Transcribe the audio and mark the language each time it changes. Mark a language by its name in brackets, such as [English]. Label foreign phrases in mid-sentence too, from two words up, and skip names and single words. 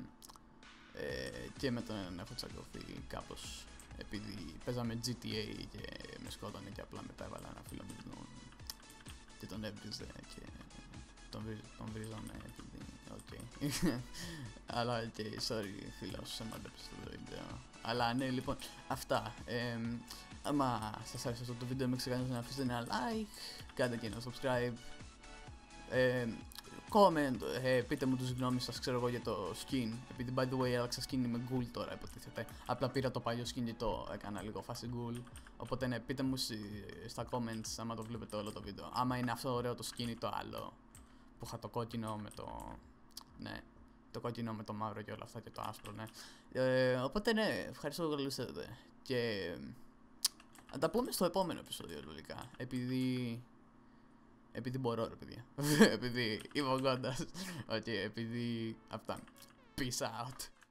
[Greek] Και με τον έχω τσακωθεί κάπως, επειδή παίζαμε GTA και με σκότωνε και απλά μετά έβαλα ένα φίλο μου και τον έβριζε και τον βρίζαμε επειδή, αλλά και sorry φίλο όσους έμαντεψε στο βίντεο. Αλλά ναι, λοιπόν, αυτά. Άμα σας άρεσε αυτό το βίντεο, μην ξεχάσετε να αφήσετε ένα like, κάντε και ένα [English] subscribe, comment, [Greek] πείτε μου τους γνώμες σας, ξέρω εγώ, για το skin. Επειδή [English] by the way [Greek] άλλαξα skin, είμαι ghoul τώρα υποτίθεται. Απλά πήρα το παλιό skin και το έκανα λίγο φάση ghoul. Οπότε ναι, πείτε μου στα comments άμα το βλέπετε όλο το βίντεο. Άμα είναι αυτό ωραίο το skin ή το άλλο που είχα το κόκκινο με το... Ναι, το κόκκινο με το μαύρο και όλα αυτά και το άσπρο, ναι. Οπότε ναι, ευχαριστώ που καλούσατε. Και θα τα πούμε στο επόμενο επεισόδιο λογικά. Επειδή μπορώ, ρε παιδιά. Επειδή είμαι ο Γκόντας. Επειδή αυτά. [English] Peace out.